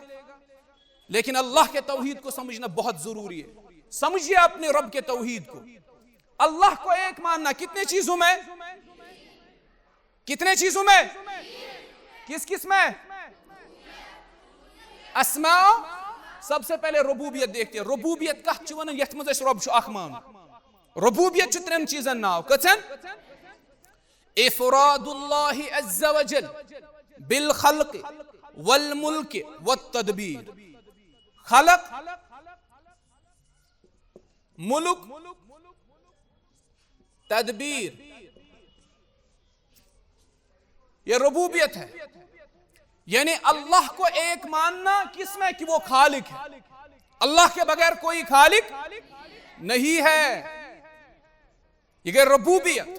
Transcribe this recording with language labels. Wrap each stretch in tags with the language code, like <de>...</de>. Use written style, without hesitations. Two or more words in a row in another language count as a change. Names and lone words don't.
<ur>لیکن اللہ کے توحید کو سمجھنا بہت ضروری ہے۔ سمجھیے اپنے رب کے توحید کو، اللہ کو ایک ماننا کتنے چیزوں میں؟ کتنے چیزوں میں؟ کس میں؟ اسماء، سب سے پہلے ربوبیت دیکھتے ہیں۔</ur> <ks>ربوبیت کہت چھِ ونان یتھ منٛز أسۍ رب چھُ اکھ مان۔ ربوبیت چھُ ترٛٮ۪ن چیزن ناو، کٔژن؟</ks> <ar>افراد اللہ عز وجل بالخلق والملک والتدبیر۔</ar> <ur>خلق، ملک، تدبیر، یہ ربوبیت ہے۔ یعنی اللہ کو ایک ماننا کس میں؟ کہ وہ خالق ہے، اللہ کے بغیر کوئی خالق نہیں ہے، یہ ربوبیت۔</ur>